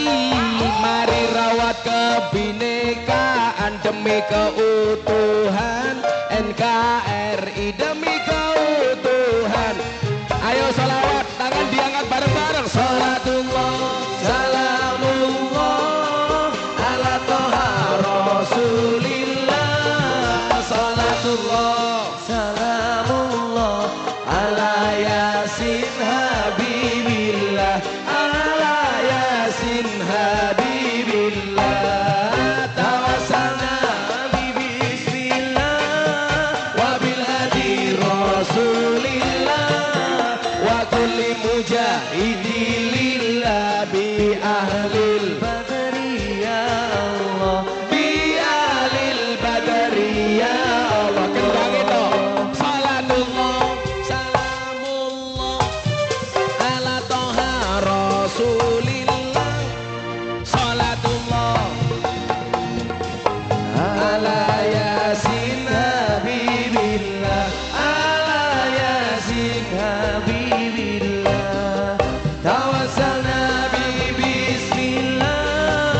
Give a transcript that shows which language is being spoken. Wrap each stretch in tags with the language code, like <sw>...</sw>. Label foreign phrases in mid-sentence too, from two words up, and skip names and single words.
<id>Mari rawat kebinekaan demi keutuhan NKRI, demi keutuhan.</id> <jv>Ayo salawat, tangan diangkat bareng-bareng.</jv> <ar>صلاة الله سلام الله على طه رسول الله. صلاة الله سلام الله على يس حبيب الله. على يس حبيب الله. توسلنا بسم الله وبالهادي رسول الله وكل مجاهد لله بأهل البدر يا الله بأهل البدر يا الله.</ar> <id>Kendangin dong.</id> <ar>صلاة الله سلام الله على طه رسول الله. صلاة الله على يس حبيب الله. على يس حبيب الله. توسلنا بسم الله</ar>